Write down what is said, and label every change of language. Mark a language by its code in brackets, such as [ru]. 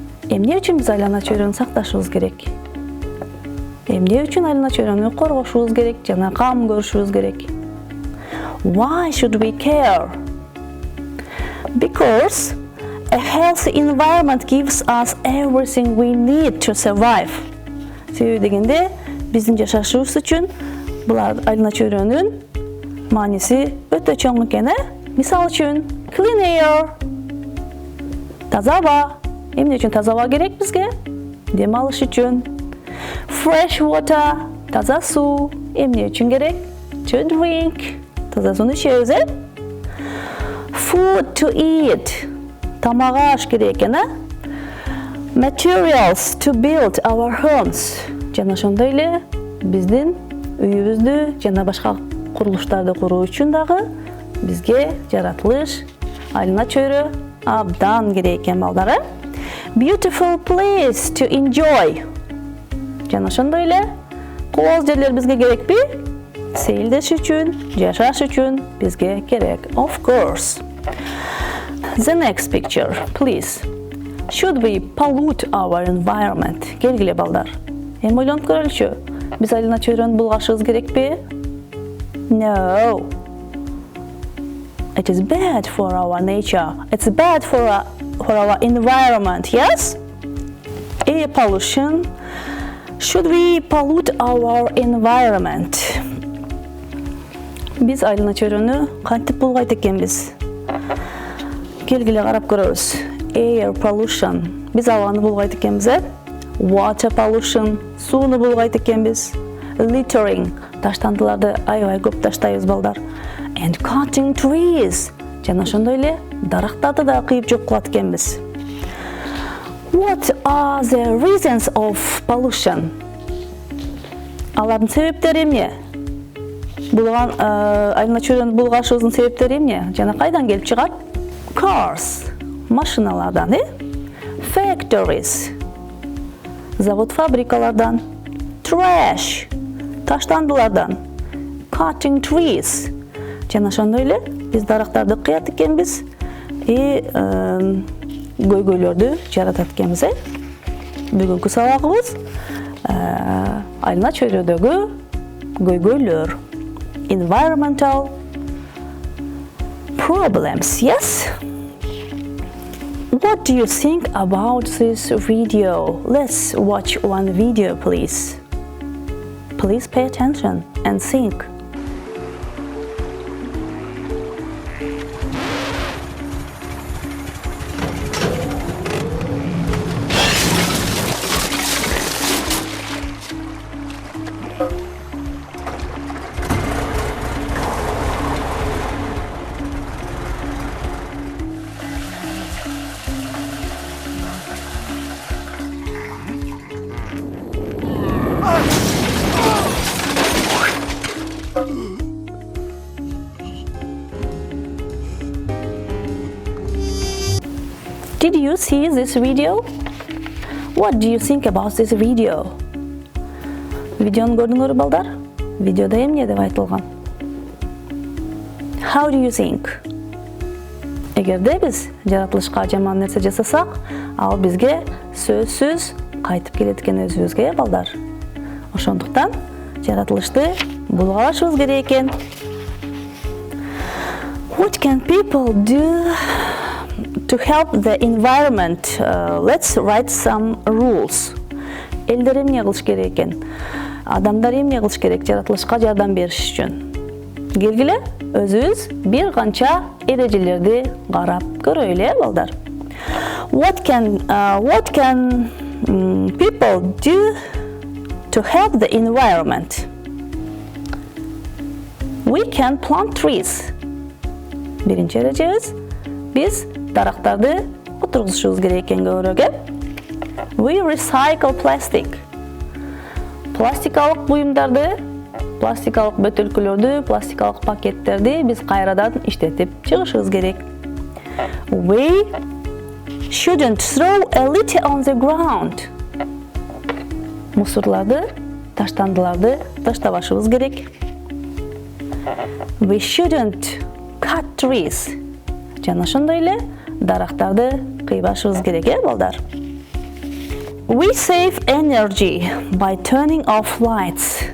[ky] Эмне үчүн биз айлана чөйрөнү сакташыбыз керек? Эмне үчүн айлана чөйрөнү коргошубуз керек, жана кам көрүшүбүз керек? [en] Why should we care? Because a healthy environment gives us everything we need to survive. [ky] Себеби дегенде, биздин жашашыбыз үчүн булар айлана чөйрөнүн мааниси өтө чоң экен. Мисалы үчүн, [en] clean air. [ky] Таза аба. Эмне үчүн таза аба керек бизге? Дем алыш үчүн. [en] Fresh water. [ky] Таза суу. Эмне үчүн керек? [en] To drink. [ky] Таза сууну ичебиз, [en] Food to eat. [ky] Тамага аш керек экен, [en] Materials to build our homes. [ky] Жана ошондой эле биздин үйүбүздү жана башка курулуштарды куруу үчүн дагы бизге жаратылыш, айлана чөйрө абдан керек экен, балдар. [en] Beautiful place to enjoy. [ky] Жана ошондой эле кооз жерлер бизге керекпи? Сейилдеш үчүн, жашаш үчүн бизге керек. [en] Of course. The next picture, please. Should we pollute our environment? [ky] Келгиле, балдар. Эми ойлонуп көрөлүчү. Биз айлана чөйрөнү булгашыбыз керекпи? [en] No. It is bad for our nature. It's bad for our environment, yes? Air pollution. Should we pollute our environment? [ky] Биз айлана чөйрөнү кантип булгайт экенбиз? Келгиле карап көрөбүз. [en] Air pollution. [ky] Биз абаны булгайт экенбиз, [en] Water pollution. [ky] Сууну булгайт экенбиз. [en] Littering. [ky] Таштандыларды аябай көп таштайбыз, балдар. [en] And cutting trees. [ky] Жана ошондой эле дарактарды да кыйып жок кылат экенбиз. [en] What are the reasons of pollution? [ky] Алардын себептери эмне? Булган айлана чөйрөнү булгашыбыздын себептери эмне? Жана кайдан келип чыгат? [en] Cars. [ky] Машиналардан, [en] Factories. [ky] Завод фабрикалардан. [en] Trash. [ky] Таштандылардан. [en] Cutting trees. [ky] Жана ошондой эле биз дарактарды кыят экенбиз и көйгөйлөрдү жаратат экенбиз, Бүгүнкү сабагыбыз айлана чөйрөдөгү көйгөйлөр. [en] Environmental problems, yes? What do you think about this video? Let's watch one video, please. Please pay attention and think. Did you see this video? What do you think about this video? [ky] Видеоны көрдүңөр балдар? Видеода эмне деп айтылган? [en] How do you think? [ky] Эгерде биз жаратылышка жаман нерсе жасасак, ал бизге сөзсүз кайтып келет экен өзүбүзгө, балдар. Ошондуктан жаратылышты булгалашыбыз керек экен. [en] What can people do to help the environment? Let's write some rules. [ky] Элдер эмне кылыш керек экен? Адамдар эмне кылыш керек жаратылышка жардам бериш үчүн? Келгиле, өзүбүз бир канча эрежелерди карап көрөйлү, балдар. [en] What can people do to help the environment? We can plant trees. [ky] Биринчи эрежебиз, биз дарактарды отургузушубуз керек экен көбүрөөк. [en] We recycle plastic. [ky] Пластикалык буюмдарды, пластикалык бөтөлкөлөрдү, пластикалык пакеттерди биз кайрадан иштетип чыгышыбыз керек. [en] We shouldn't throw a litter on the ground. [ky] Мусорларды, таштандыларды таштабашыбыз керек. [en] We shouldn't cut trees. [ky] Жана ошондой эле дарактарды кыйбашыбыз керек, балдар. [en] We save energy by turning off lights.